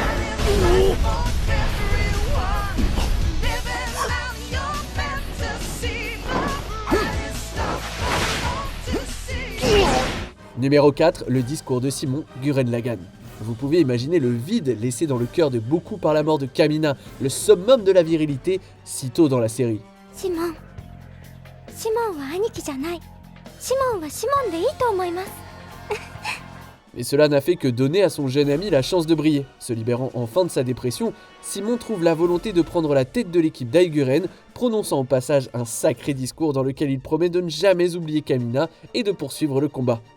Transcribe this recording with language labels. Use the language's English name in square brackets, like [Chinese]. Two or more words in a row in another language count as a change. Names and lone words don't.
[French] Numéro 4, le discours de Simon Gurren Lagann. Vous pouvez imaginer le vide laissé dans le cœur de beaucoup par la mort de Kamina, le summum de la virilité, si tôt dans la série. [Japanese] Simon wa aniki じゃない。 Simon wa Simon de ii to omoimasu. [French] Mais cela n'a fait que donner à son jeune ami la chance de briller. Se libérant enfin de sa dépression, Simon trouve la volonté de prendre la tête de l'équipe d'Aiguren, prononçant au passage un sacré discours dans lequel il promet de ne jamais oublier Kamina et de poursuivre le combat.